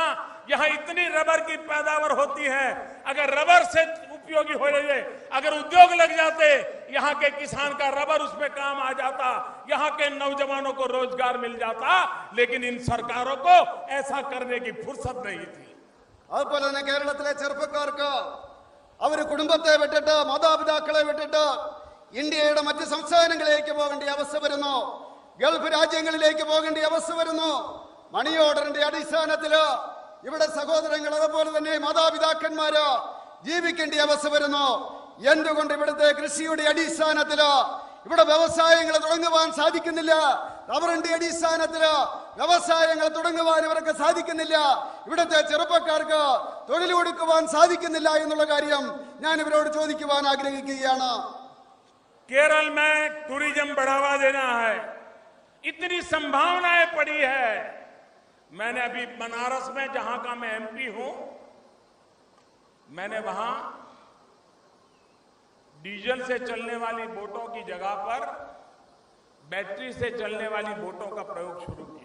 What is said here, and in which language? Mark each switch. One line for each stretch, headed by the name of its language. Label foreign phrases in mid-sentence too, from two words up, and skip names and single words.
Hindi: यहां इतनी रबर की पैदावार होती है. अगर रबर से उपयोगी हो रही है, अगर उद्योग लग जाते, यहां के किसान का रबर उसमें काम आ जाता, यहां के नौजवानों को रोजगार मिल जाता. लेकिन इन सरकारों को ऐसा करने की फुर्सत नहीं थी.
Malayalam: അതുപോലെ തന്നെ കേരളത്തിലെ ചെറുപ്പക്കാർക്ക് അവർ കുടുംബത്തെ വിട്ടിട്ട്, മാതാപിതാക്കളെ വിട്ടിട്ട് ഇന്ത്യയുടെ മറ്റ് സംസ്ഥാനങ്ങളിലേക്ക് പോകേണ്ട അവസ്ഥ വരുന്നു. ഗൾഫ് രാജ്യങ്ങളിലേക്ക് പോകേണ്ട അവസ്ഥ വരുന്നു. മണി ഓർഡറിന്റെ അടിസ്ഥാനത്തില് ഇവിടെ സഹോദരങ്ങൾ അതുപോലെ തന്നെ മാതാപിതാക്കന്മാര് ജീവിക്കേണ്ട അവസ്ഥ വരുന്നു. എന്തുകൊണ്ട് ഇവിടുത്തെ കൃഷിയുടെ അടിസ്ഥാനത്തില് ഇവിടെ വ്യവസായങ്ങൾ തുടങ്ങുവാൻ സാധിക്കുന്നില്ല? റബ്ബറിന്റെ അടിസ്ഥാനത്തില് വ്യവസായങ്ങൾ തുടങ്ങുവാൻ ഇവർക്ക് സാധിക്കുന്നില്ല. ഇവിടുത്തെ ചെറുപ്പക്കാർക്ക് തൊഴിൽ കൊടുക്കുവാൻ സാധിക്കുന്നില്ല എന്നുള്ള കാര്യം ഞാൻ ഇവരോട് ചോദിക്കുവാൻ ആഗ്രഹിക്കുകയാണ്.
Hindi: केरल में टूरिज्म बढ़ावा देना है, इतनी संभावनाएं पड़ी है. मैंने अभी बनारस में, जहां का मैं एमपी हूं, मैंने वहां डीजल से चलने वाली बोटों की जगह पर बैटरी से चलने वाली बोटों का प्रयोग शुरू किया.